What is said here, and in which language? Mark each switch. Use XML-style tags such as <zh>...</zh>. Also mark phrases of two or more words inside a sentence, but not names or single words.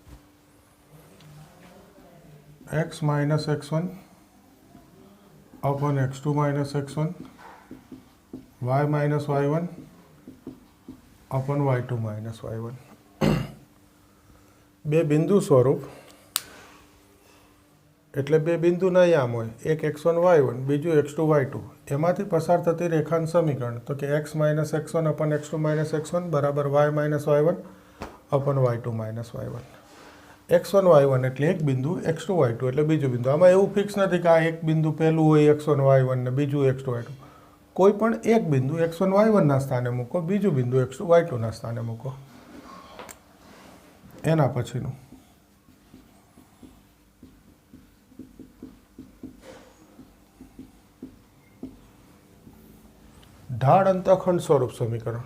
<en>x માઇનસ x1 upon x2 minus x1, y minus y1 upon y2 minus y1.</en> <gu>બે બિંદુ સ્વરૂપ એટલે બે બિંદુના યામ હોય, એક x1 y1 બીજું x2 y2. એમાંથી પસાર થતી રેખાનું સમીકરણ તો કે</gu> <en>x minus x1 upon x2 minus x1</en> <gu>બરાબર</gu> <en>y minus y1 upon y2 minus y1.</en> <gu>x1 y1 એટલે એક બિંદુ, x2 y2 એટલે બીજું બિંદુ. આમાં એવું ફિક્સ નથી કે આ એક બિંદુ પહેલું હોય x1 y1 ને બીજું x2 y2. કોઈ પણ એક બિંદુ x1 y1 ના સ્થાને મૂકો, બીજું બિંદુ x2 y2 ના સ્થાને મૂકો. એના પછીનું ઢાળ અંતઃખંડ સ્વરૂપ સમીકરણ.</gu>